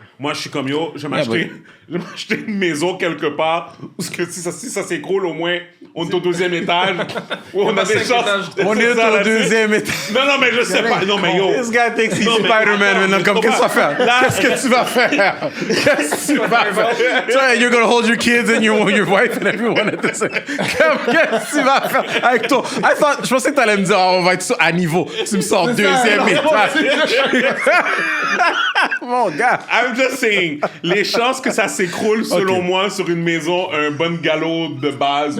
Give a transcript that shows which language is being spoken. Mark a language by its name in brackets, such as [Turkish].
[French] Moi, je suis comme, yo, je vais m'acheter une maison quelque part, parce que si ça s'écroule, au moins, on est au 2e étage, où on a des chances. On est au 2e étage. Non, mais je sais pas. Non, mais yo. [English] This guy thinks he's [French] Non, mais [English] Spider-Man [French] attends, maintenant. mais Comme, qu'est-ce que tu vas faire? Qu'est-ce que tu vas faire? Qu'est-ce que tu vas faire? Toi, [English] you're gonna hold your kids and your wife and everyone at the same. [French] Qu'est-ce que tu vas faire avec toi? Je pensais que t'allais me dire, on va être à niveau. Tu me sors 2e étage. Mon gars. [English] I'm just saying, [French] les chances que ça s'écroule, selon moi, sur une maison, un bon galop de base.